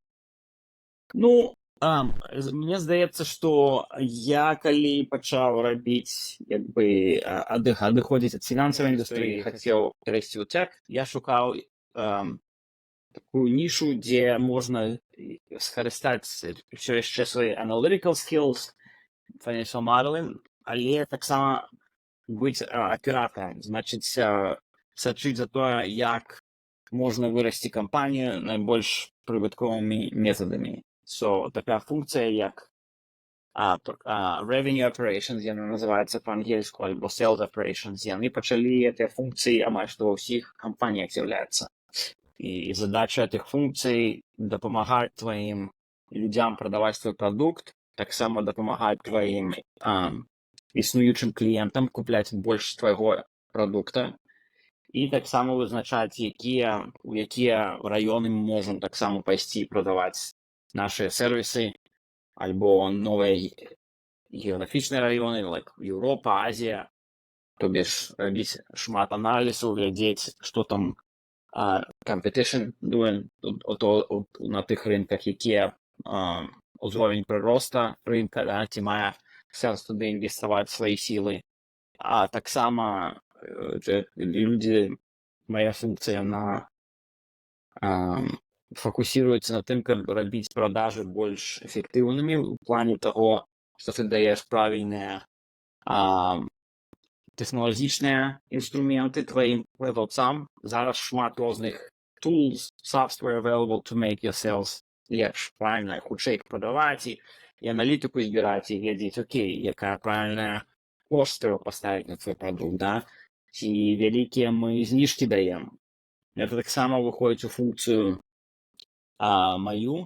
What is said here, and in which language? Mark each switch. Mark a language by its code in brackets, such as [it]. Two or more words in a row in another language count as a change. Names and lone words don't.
[be] Ну, мне здаецца, што я калі пачаў рабіць, як бы, адыходзіць ад фінансавай індустрыі, хацеў перайсці ў тэк, я шукаў такую нішу, дзе можна скарыстаць ўсё яшчэ свае [en] analytical skills, financial modeling, [be] але таксама быць аператарам, значыць, сачыць за тое, як можна вырасці кампанію найбольш прыбытковымі метадамі. Такая функція, як [en] revenue operations, [be] яна называецца па-ангельску, альбо [en] sales operations, [be] яны пачалі гэтыя функцыі амаль што ва ўсіх кампаніях з'яўляцца. І задача гэтых функцый дапамагаць тваім людзям прадаваць твой прадукт, таксама дапамагаць тваім існуючым кліентам купляць больш твайго прадукта, і таксама вызначаць, у якія раёны мы можам таксама пайсці прадаваць нашыя сервісы, альбо новыя геаграфічныя раёны, like Еўропа, Азія, [ru] то бишь [be] рабіць шмат аналізу, глядзець, што там [en] competition doing [be] на тых рынках, якія узровень прыроста рынка, ці мае сэнс туды інвеставаць свае сілы. А таксама [ru] моя функція фокусируется [be] на тым, каб рабіць продажы больш эфектыўнымі ў плане таго, што ты даеш правільныя тэхналагічныя інструменты тваім прадаўцам. Зараз шмат розных [en] tools, software available to make your sales [be] лепш, правільна, хутчэй прадаваць і аналітыку збіраць і глядзець, окей, якая правільная кошт трэба паставіць на твой прадукт, да? Ці вялікія мы зніжкі даем. Это таксама выходзіць у функцыю мою.